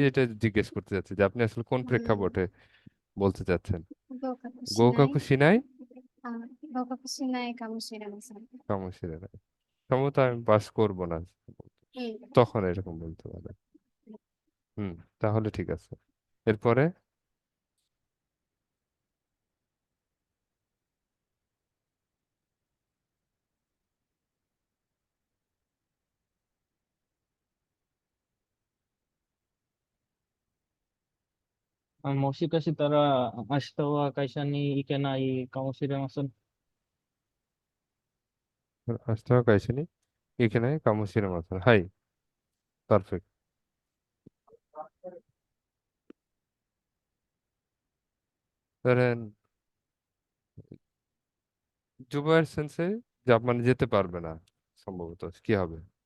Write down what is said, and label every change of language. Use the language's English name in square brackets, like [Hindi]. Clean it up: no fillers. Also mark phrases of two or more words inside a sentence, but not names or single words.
[Bangla] আমি যেটা জিজ্ঞেস করতে চাচ্ছি যে আপনি আসলে কোন প্রেক্ষাপটে বলতে চাচ্ছেন। [Japanese] গৌকাকু গো সিনাই, かくしない合格しないかもしれません. かもしれない, [Bangla] সম্ভবত আমি পাস করব না, হুম। তখন এরকম বলতে পারে। হুম, তাহলে ঠিক আছে। এরপরে [Japanese] もしかしたら明日は会社に行けないかもしれません。 [Bangla] আসতে হবে কাইসিনি এখানে [Japanese] かもしれません, [Bangla] হাই, পারফেক্ট। ধরেন জুবায়ের সেন্সে জাপানে যেতে পারবে না, সম্ভবত কি হবে?